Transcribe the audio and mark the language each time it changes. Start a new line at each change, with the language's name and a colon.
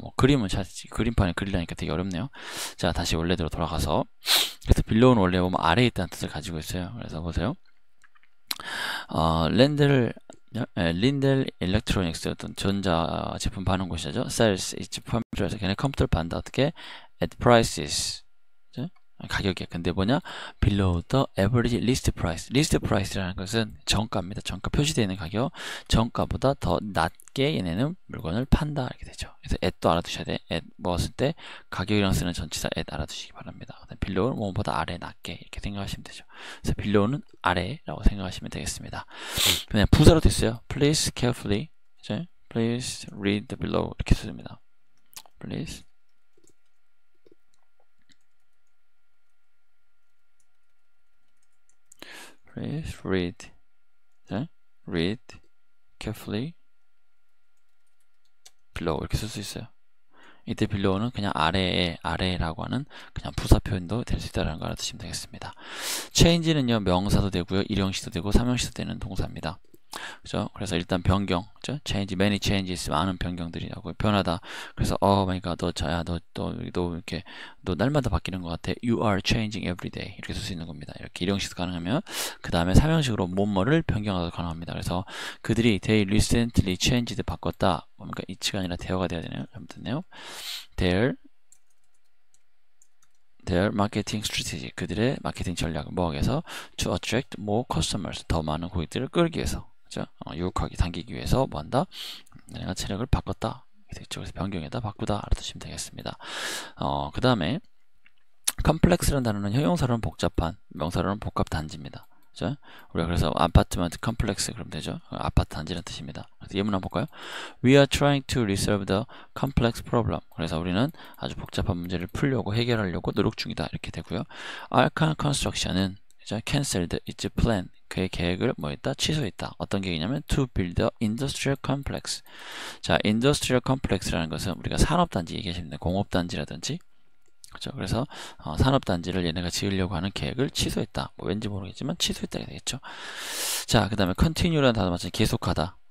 Korean: 뭐 그림은 그림판에 그리려니까 되게 어렵네요. 자, 다시 원래대로 돌아가서 그래서 빌로우는 원래 보면 아래에 있다는 뜻을 가지고 있어요. 그래서 보세요. 린델 일렉트로닉스 어떤 전자 제품 파는 곳이죠.
English: Sells its
Korean: 컴퓨터에서 걔네 컴퓨터를 판다. 어떻게?
English: At prices.
Korean: 가격이 근데 뭐냐?
English: Below the average list price.
Korean: list price라는 것은 정가입니다. 정가 표시되어 있는 가격. 정가보다 더 낮게 얘네는 물건을 판다. 이렇게 되죠. 그래서 at도 알아두셔야 돼. at 먹었을 때 가격이랑 쓰는 전치사 at 알아두시기 바랍니다. below는 뭐보다 아래 낮게 이렇게 생각하시면 되죠. 그래서 below는 아래라고 생각하시면 되겠습니다. 그냥 부사로 됐어요.
English: Please carefully. 이제 Please read below
Korean: 이렇게 쓰입니다.
English: Please read.
Korean: 네?
English: read carefully
Korean: below 이렇게 쓸 수 있어요. 이때 below는 그냥 아래라고 하는 그냥 부사 표현도 될 수 있다는 걸 알아두시면 되겠습니다. change는요, 명사도 되고요, 일형식도 되고, 삼형식도 되는 동사입니다. 그죠? 그래서 일단 변경, 그죠? change,
English: many changes,
Korean: 많은 변경들이라고 변하다. 그래서
English: my god,
Korean: 너 이렇게 너 날마다 바뀌는 것 같아.
English: You are changing every day.
Korean: 이렇게 쓸 수 있는 겁니다. 이렇게 일형식도 가능하면 그 다음에 삼형식으로 뭐뭐를 변경하도 가능합니다. 그래서 그들이
English: they recently changed
Korean: 바꿨다. 그러니까 it가 아니라 there가 돼야 되네요. 잘못됐네요.
English: their marketing strategy,
Korean: 그들의 마케팅 전략을 뭐하게해서
English: to attract more customers,
Korean: 더 많은 고객들을 끌기 위해서, 그죠? 유혹하기, 당기기 위해서 뭐한다? 내가 체력을 바꿨다. 되겠죠? 그래서 변경에다 바꾸다 알아두시면 되겠습니다. 그 다음에 complex라는 단어는 형용사로는 복잡한, 명사로는 복합 단지입니다. 그죠? 우리가 그래서 아파트먼트 컴플렉스 그러면 되죠? 아파트 단지라는 뜻입니다. 그래서 예문 한번 볼까요?
English: We are trying to resolve the complex problem.
Korean: 그래서 우리는 아주 복잡한 문제를 풀려고 해결하려고 노력 중이다. 이렇게 되고요.
English: Arcan Construction은 canceled its plan.
Korean: 그의 계획을 뭐했다? 취소했다. 어떤 계획이냐면
English: to build a industrial complex.
Korean: 자, industrial complex라는 것은 우리가 산업단지 얘기하시면 돼요. 공업단지라든지, 그렇죠. 그래서 산업단지를 얘네가 지으려고 하는 계획을 취소했다. 뭐 왠지 모르겠지만 취소했다 되겠죠. 자, 그 다음에 continue라는 단어 마찬가지 계속하다.